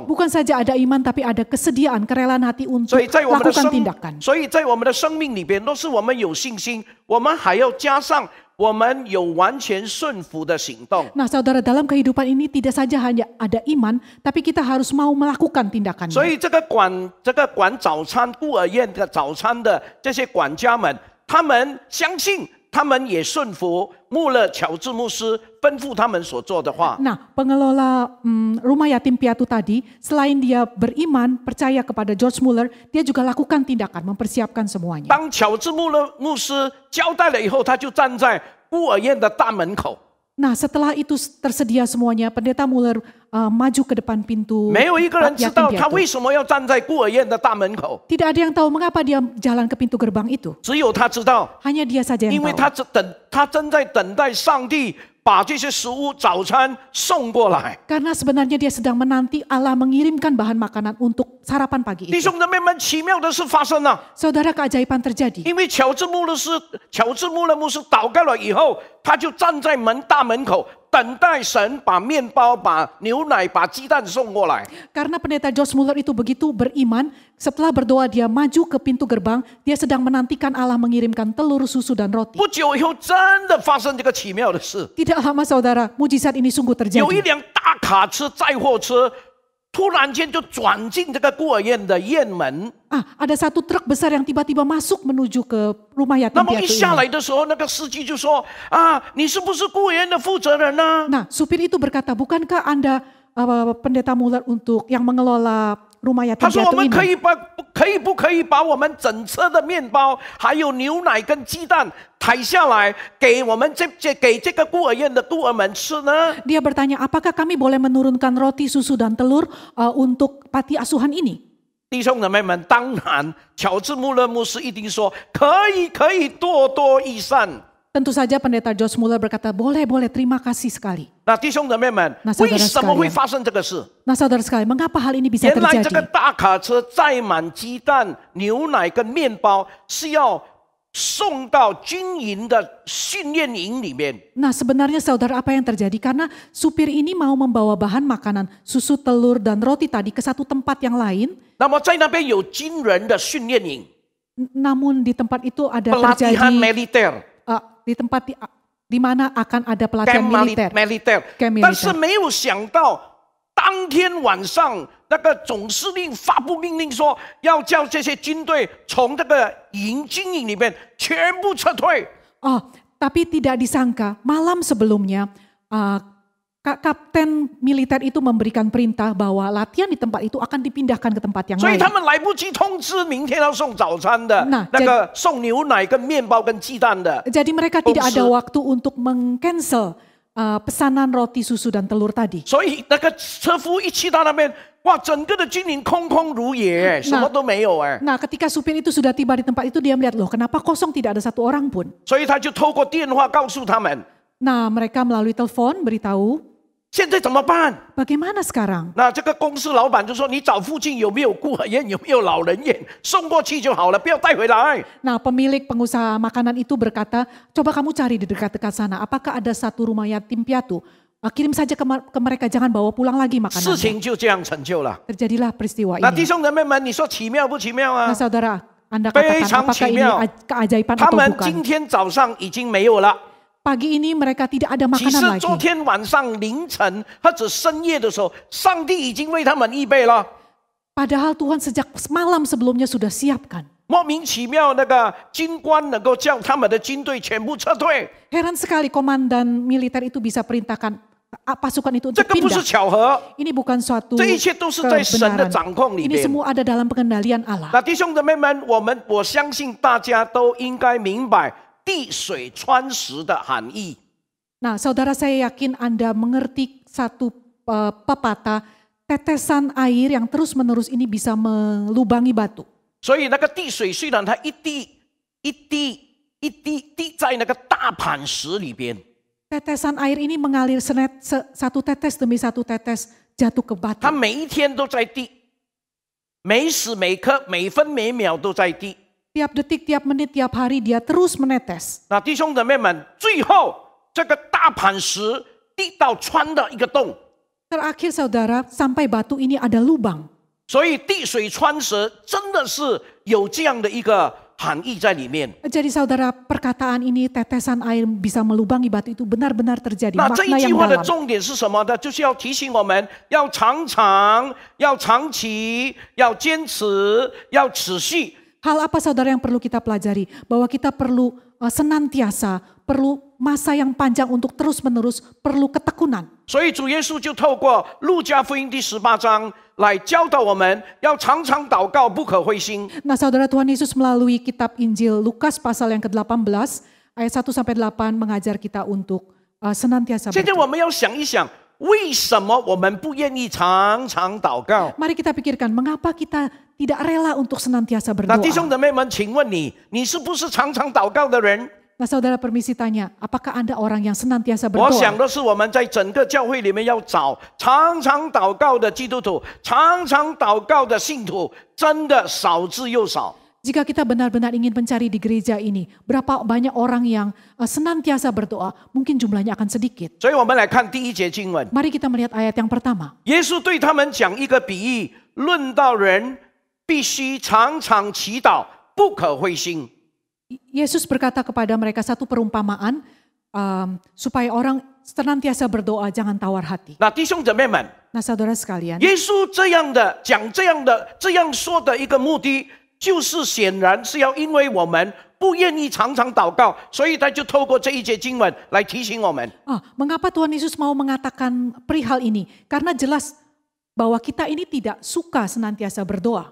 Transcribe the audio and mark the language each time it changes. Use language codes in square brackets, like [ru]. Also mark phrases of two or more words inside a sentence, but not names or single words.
[id] Bukan saja ada iman, tapi ada kesediaan, kerelaan hati untuk [zh] 所以在我们的 [id] lakukan tindakan. [zh] 所以在我们的生命里边，若是我们有信心，我们还要加上我们有完全顺服的行动。 [id] Nah, saudara, dalam kehidupan ini tidak saja hanya ada iman, tapi kita harus mau melakukan [zh] 所 [id] tindakannya. [zh] 以这个管早餐孤儿宴的早餐的这些管家们，他们相信，他们也顺服穆勒乔治牧师吩咐他们所做的话。 [id] Nah, pengelola rumah yatim piatu tadi, selain dia beriman, percaya kepada George Muller, dia juga lakukan tindakan, mempersiapkan semuanya. [zh] 当乔治穆勒牧师交代了以后，他就站在孤儿宴的大门口。 [id] Nah, setelah itu tersedia semuanya, pendeta Muller maju ke depan pintu [zh] 没有一个人知道 [id] yatim [zh] 他 [id] piatu. [zh] 为什么要站在孤儿宴的大门口， [id] Tidak ada yang tahu mengapa dia jalan ke pintu gerbang itu. [zh] 只有他知道， [id] Hanya dia saja [zh] 因 [id] yang [zh] 为 [id] tahu. [zh] 他正在等待上帝把这些食物早餐送过来。 [id] Karena sebenarnya dia sedang menanti Allah mengirimkan bahan makanan untuk sarapan pagi [zh] 弟 [id] itu. [zh] 兄姊妹们，奇妙的事发生了， [id] Saudara, keajaiban terjadi. [zh] 因为乔治穆勒牧师祷告了以后，他就站在大门口等待神把面包、把牛奶、把鸡蛋送过来。 [id] Karena pendeta George Muller itu begitu beriman, setelah berdoa dia maju ke pintu gerbang, dia sedang menantikan Allah mengirimkan telur, susu, dan roti. [zh] 不久以后，真的发生这个奇妙的事， [id] Tidak lama saudara, mujizat ini sungguh [zh] 有一 [id] terjadi. [zh] 辆大卡车载货车，突然间就转进这个孤儿院的院门。 [id] Ada satu truk besar yang tiba-tiba masuk menuju ke rumah [zh] 那 [id] yatim [zh] 么一 [id] piatu [zh] 下 [id] ini. [zh] 来的时候，那个司机就说：“啊，你是不是孤儿院的负责人呢？” [id] Nah, supir itu berkata, bukankah Anda pendeta Muller untuk yang mengelola rumah [zh] 他 [id] yatim [zh] 说：“我 [id] piatu [zh] 们 [id] ini? [zh] 不可以把我们整车的面包，还有牛奶跟鸡蛋抬下来，给这个孤儿院的孤儿们吃呢？” [id] Dia bertanya, apakah kami boleh menurunkan roti, susu, dan telur untuk panti asuhan ini? [zh] 弟兄姊妹们，当然，乔治穆勒牧师一定说：“可以，多多益善。” [id] Tentu saja pendeta George Muller berkata, boleh, terima kasih sekali. [zh] 那弟兄姊妹们， [id] 那saudara [zh] 为什么 [id] sekalian [zh] 会发生这个事？ [id] Nah saudara sekalian, mengapa hal ini bisa [zh] 原来这个 [id] terjadi? [zh] 大卡车载满鸡蛋、牛奶跟面包，是要送到军营的训练营里面。 [id] Nah sebenarnya saudara apa yang terjadi? Karena supir ini mau membawa bahan makanan, susu, telur, dan roti tadi ke satu tempat yang lain. [zh] 那么在那边有军人的训练营， [id] Namun di tempat itu ada pelatihan terjadi, militer。 di tempat di mana akan ada pelatihan militer. militer， Camp militer [zh] 但是没有想到，当天晚上那个总司令发布命令说，要叫这些军队从这个军营里面全部撤退。 [id] Tapi tidak disangka malam sebelumnya kapten militer itu memberikan perintah bahwa latihan di tempat itu akan dipindahkan ke tempat yang [zh] 所以 [id] lain. [zh] 他们来不及通知明天要送早餐的，那那个送牛奶跟面包跟鸡蛋的。 [id] Jadi mereka tidak ada waktu untuk meng-cancel pesanan roti, susu, dan telur tadi. [zh] 所以那个车夫一去到那边，哇，整个的军营空空如也，什么都没有哎。 [id] Nah ketika supir itu sudah tiba di tempat itu dia melihat, loh kenapa kosong, tidak ada satu orang pun. [zh] 所以他就透过电话告诉他们， [id] Nah mereka melalui telepon beritahu, [zh] 现在怎么办？ [id] Bagaimana sekarang? [zh] 那这个公司老板就说：“你找附近有没有孤儿院，有没有老人院，送过去就好了，不要带回来。” [id] Nah, pemilik pengusaha makanan itu berkata, coba kamu cari di dekat-dekat sana, apakah ada satu rumah yatim piatu? Kirim saja ke mereka, jangan bawa pulang lagi [zh] 事 [id] makanannya. [zh] 情就这样成就了。 [id] Terjadilah peristiwa [zh] 那弟 [id] ini. [zh] 兄姊妹们，你说奇妙不奇妙啊 [id] Nah,？saudara, Anda [zh] 非 [id] katakan [zh] 常 [id] apakah [zh] 奇 [id] ini [zh] 妙。 [id] keajaiban [zh] 他 [id] atau [zh] 们 [id] bukan? [zh] 今天早上已经没有了。 [id] Pagi ini mereka tidak ada [zh] 其实 [id] makanan [zh] 昨 [id] lagi. [zh] 天晚上凌晨或者深夜的时候，上帝已经为他们预备了。 [id] Padahal Tuhan sejak malam sebelumnya sudah siapkan. [zh] 莫名其妙，那个军官能够叫他们的军队全部撤退， [id] Heran sekali komandan militer itu bisa perintahkan pasukan itu [zh] 这 [id] untuk [zh] 个不是 [id] pindah. [zh] 巧合， [id] Ini bukan suatu [zh] 这一切都是在神的 [id] kebenaran. [zh] 掌控里 [id] Ini [zh] 面。 [id] semua ada dalam pengendalian Allah. [zh] 那弟兄姊妹们，我相信大家都应该明白地水穿石的含义。 [id] Nah, saudara, saya yakin Anda mengerti satu pepatah, tetesan air yang terus-menerus ini bisa melubangi batu. [zh] 所以那个地水虽然它一滴滴在那个大磐石里边， [id] Tetesan air ini mengalir satu tetes demi satu tetes jatuh ke batu. [zh] 它每一天都在滴，每时每刻每分每秒都在滴。 [id] Tiap detik, tiap menit, tiap hari dia terus menetes. [zh] 那弟兄姊妹们，最后这个大磐石滴到穿的一个洞， [id] Terakhir saudara, sampai batu ini ada lubang. [zh] 所以地水穿石真的是有这样的一个含义在里面。 [id] Jadi saudara, perkataan ini tetesan air bisa melubangi batu itu benar-benar terjadi. [zh] 那这 [id] Makna [zh] 一句 [id] yang [zh] 话的 [id] dalam. [zh] 重点是什么呢？就是要提醒我们要常常、要长期、要坚持、要持续。 [id] Hal apa saudara yang perlu kita pelajari? Bahwa kita perlu senantiasa, perlu masa yang panjang untuk terus-menerus, perlu ketekunan. [zh] 所以主耶稣就透过路加福音第18章来教导我们，要常常祷告，不可灰心。 [id] Nah saudara, Tuhan Yesus melalui kitab Injil Lukas pasal yang ke-18 ayat 1-8 mengajar kita untuk senantiasa [zh] 现在 [id] berdoa. [zh] 我们要想一想，为什么我们不愿意常常祷告？ [id] Mari kita pikirkan, mengapa kita tidak rela untuk senantiasa [zh] 那弟兄 [id] berdoa? [zh] 姊妹们，请问你是不是常常祷告的人？ [id] Nah saudara, permisi tanya, apakah Anda orang yang senantiasa [zh] 我想 [id] berdoa? [zh] 的是，我们在整个教会里面要找常常祷告的基督徒，常常祷告的信徒，真的少之又少。 [id] Jika kita benar-benar ingin mencari di gereja ini, berapa banyak orang yang senantiasa berdoa, mungkin jumlahnya akan sedikit. [zh] 所以我们来看第一节经文， [id] Mari kita melihat ayat yang pertama. [zh] 耶稣对他们讲一个比喻，论到人必须常常祈祷，不可灰心。 [id] Yesus berkata kepada mereka satu perumpamaan, supaya orang senantiasa berdoa, jangan tawar hati. [zh] 那弟兄姊妹们， [id] Nah saudara sekalian, [zh] 耶稣这样的讲这样说的一个目的，就是显然是要因为我们不愿意常常祷告，所以他就透过这一节经文来提醒我们。 [id] mengapa Tuhan Yesus mau mengatakan perihal ini? Karena jelas bahwa kita ini tidak suka senantiasa berdoa.